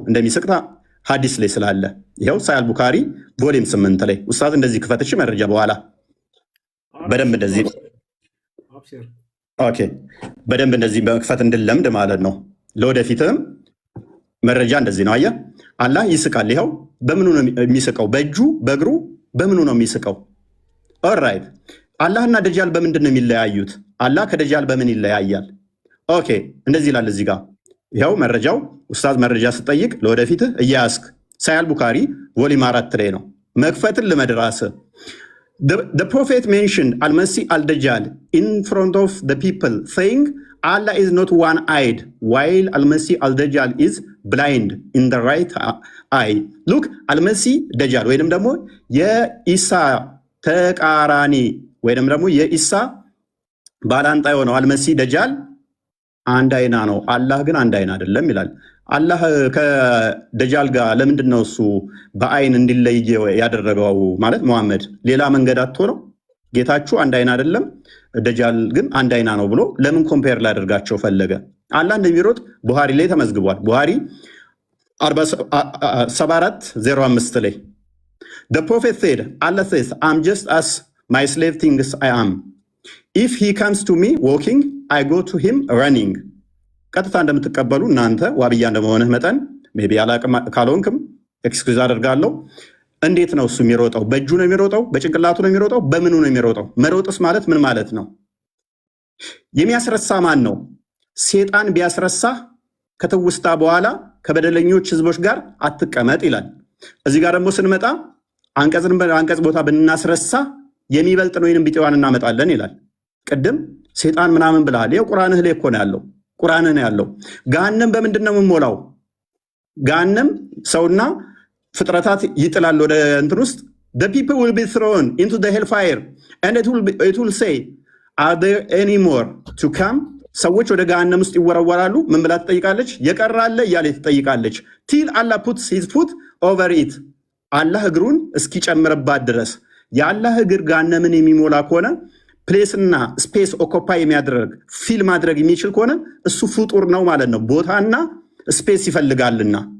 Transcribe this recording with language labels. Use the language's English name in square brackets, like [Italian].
[Amharic] እንደሚስቅታ ሀዲስ ላይ ስላለ ይኸው ሳያል ቡካሪ ቮሊም 8 ላይ ኡስታዝ እንደዚህ ክፈትሽ መረጃ በኋላ በደንብ እንደዚህ ኦኬ በደንብ እንደዚህ በመክፈት እንድለምድ ማለት ነው። ለወደፊትም መረጃ እንደዚህ ነው። አየህ አላህ ይስቃል። ይኸው በምኑ ነው የሚስቀው? በእጁ በእግሩ በምኑ ነው የሚስቀው? ኦልራይት አላህና ደጃል በምንድን ነው የሚለያዩት? አላህ ከደጃል በምን ይለያያል? ኦኬ እንደዚህ ይላል እዚህ ጋር ይኸው መረጃው። ኡስታዝ መረጃ ስጠይቅ ለወደፊትህ እያያስክ ሳያል ቡካሪ ቮሊም 4 ላይ ነው። መክፈትን ልመድራስ [English] The prophet mentioned Al-Masih al-Dajjal in front of the people, saying Allah is not one-eyed, while Al-Masih al-Dajjal is blind in the right eye. [Amharic] Look, Al-Masih Dajjal ወይንም ደግሞ የኢሳ ተቃራኒ ወይንም ደግሞ የኢሳ ባላንጣ የሆነው አልመሲህ ደጃል አንድ አይና ነው፣ አላህ ግን አንድ አይና አይደለም ይላል። አላህ ከደጃል ጋር ለምንድን ነው እሱ በአይን እንዲለይ ያደረገው? ማለት መሐመድ ሌላ መንገድ አጥቶ ነው? ጌታችሁ አንድ አይና አይደለም፣ ደጃል ግን አንድ አይና ነው ብሎ ለምን ኮምፔር ላደርጋቸው ፈለገ? አላህ እንደሚሮጥ ቡሃሪ ላይ ተመዝግቧል። ቡሃሪ 74:05 ላይ [English] The prophet said, Allah says, I'm just as my slave thinks I am. If he comes to me walking, I go to him running. [Amharic] ቀጥታ እንደምትቀበሉ እናንተ ዋብያ እንደመሆንህ መጠን ሜይ ቢ አላቅም ካልሆንክም ኤክስኪውዝ አደርጋለሁ። እንዴት ነው እሱ የሚሮጠው? በእጁ ነው የሚሮጠው? በጭንቅላቱ ነው የሚሮጠው? በምኑ ነው የሚሮጠው? መሮጥስ ማለት ምን ማለት ነው? የሚያስረሳ ማን ነው? ሴጣን ቢያስረሳ ከተውስታ በኋላ ከበደለኞች ህዝቦች ጋር አትቀመጥ ይላል። እዚህ ጋር ደግሞ ስንመጣ አንቀጽ ቦታ ብናስረሳ የሚበልጥ ነው ወይንም ቢጤዋን እናመጣለን ይላል። ቅድም ሴጣን ምናምን ብለሃል። ይኸው ቁርአንህ ላይ እኮ ነው ያለው። ቁርአንህ ነው ያለው። ገሃነም በምንድን ነው የምሞላው? ገሃነም ሰውና ፍጥረታት ይጥላል ወደ እንትን ውስጥ [English] the people will be thrown into the hellfire and it will say are there any more to come [Amharic] ሰዎች ወደ ገሃነም ውስጥ ይወረወራሉ። ምን ብላ ትጠይቃለች? የቀራለ እያለ ትጠይቃለች። [English] ቲል አላህ ፑትስ ሂዝ ፉት ኦቨር ኢት፣ [Amharic] አላህ እግሩን እስኪጨምርባት ድረስ። የአላህ እግር ገሃነምን የሚሞላ ከሆነ ፕሌስና ስፔስ ኦኮፓይ የሚያደርግ ፊል ማድረግ የሚችል ከሆነ እሱ ፍጡር ነው ማለት ነው። ቦታና ስፔስ ይፈልጋልና